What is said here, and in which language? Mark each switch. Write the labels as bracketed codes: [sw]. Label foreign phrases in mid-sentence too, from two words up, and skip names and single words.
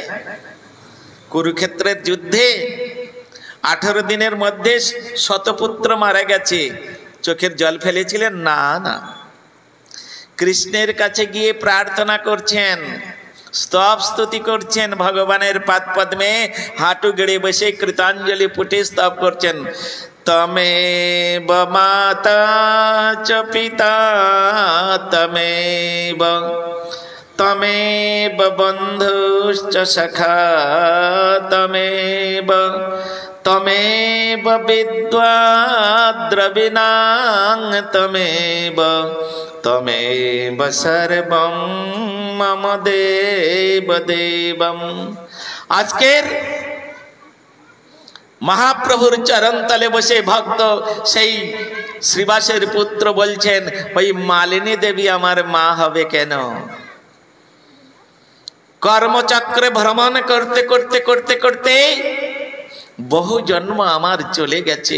[bn] কুরুক্ষেত্রের যুদ্ধে 18 দিনের মধ্যে শতপুত্র মারা গেছে। চোখের জল ফেলেছিলেন? না না, কৃষ্ণের কাছে গিয়ে প্রার্থনা করছেন, স্তব স্তুতি করছেন, ভগবানের পাদ পদ্মে হাঁটু গেড়ে বসে কৃতাঞ্জলি পুটে স্তব করছেন। [sa] তমেব মাতা চ পিতা তমেব, তমেব বন্ধুশ্চ সখা তমেব, তমেব বিদ্যা দ্রবিণাং তমেব, তমেব সর্বং মম দেব দেবম। [bn] আজকের মহাপ্রভুর চরণ তলে বসে ভক্ত সেই শ্রীবাসের পুত্র বলছেন, ওই মালিনী দেবী আমার মা হবে কেন? কর্মচক্রে ভ্রমণ করতে করতে করতে করতে বহু জন্ম আমার চলে গেছে।